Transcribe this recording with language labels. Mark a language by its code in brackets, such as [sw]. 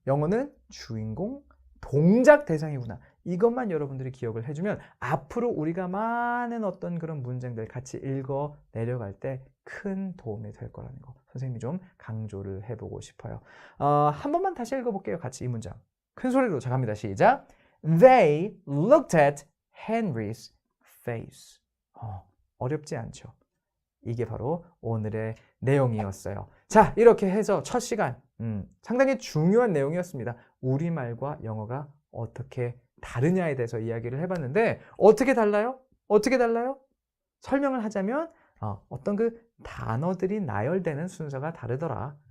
[ko] 영어는 주인공 동작 대상이구나. 이것만 여러분들이 기억을 해주면 앞으로 우리가 많은 어떤 그런 문장들 같이 읽어 내려갈 때 큰 도움이 될 거라는 거 선생님이 좀 강조를 해보고 싶어요. 한 번만 다시 읽어볼게요. 같이 이 문장 큰 소리로 자 갑니다. 시작. [en] They looked at Henry's face. [ko] 어렵지 않죠? 이게 바로 오늘의 내용이었어요. 자, 이렇게 해서 첫 시간 상당히 중요한 내용이었습니다. 우리말과 영어가 어떻게 다르냐에 대해서 이야기를 해봤는데 어떻게 달라요? 설명을 하자면 어떤 그 단어들이 나열되는 순서가 다르더라.